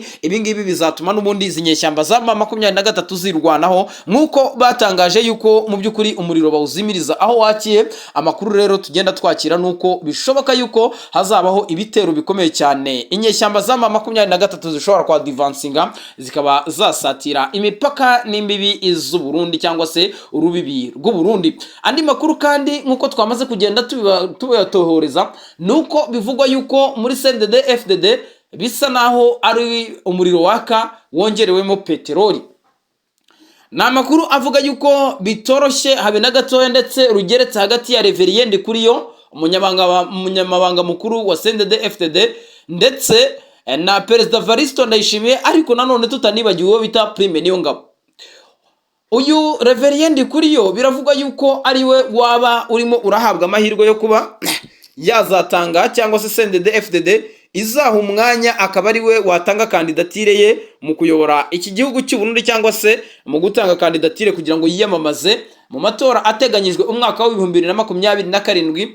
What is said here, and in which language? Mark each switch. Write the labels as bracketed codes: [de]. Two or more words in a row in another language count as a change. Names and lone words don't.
[rw] Ibi ngibi bizatuma n'ubundi izi nyeshyamba za M23 zirwanaho, nk'uko batangaje yuko mu by'ukuri umuriro bawuzimiriza aho wakiye. Amakuru rero tugenda twakira nuko bishoboka yuko hazabaho ibitero bikomeye cyane, inyeshyamba za M23 zishobora kwa advancinga zikaba zasatira imipaka n'imbibi z'u Burundi cyangwa se urubibi rw'u Burundi. Andi makuru kandi nk'uko twamaze kugenda tubatohoreza, nuko bivugwa yuko muri CNDD FDD bisa naho ari umuriro waka wongerewemo peteroli. Ni amakuru avuga yuko bitoroshye habe na gatoya, ndetse rugeretse hagati ya Reverien Ndikuriyo umunyamabanga mukuru wa CNDD FDD ndetse na Perezida Evaristo Ndayishimiye, ariko nanone tutanibagiwe uwo bita Prime Niyongabo. Uyu Reverien Ndikuriyo biravugwa yuko ari we waba urimo urahabwa amahirwe yo kuba yazatanga cyangwa se CNDD FDD izaha umwanya akaba ari we watanga kandidatire ye mu kuyobora iki gihugu cy'u Burundi, cyangwa se mu gutanga kandidatire kugira ngo yiyamamaze mu matora ateganyijwe umwaka wa 2027.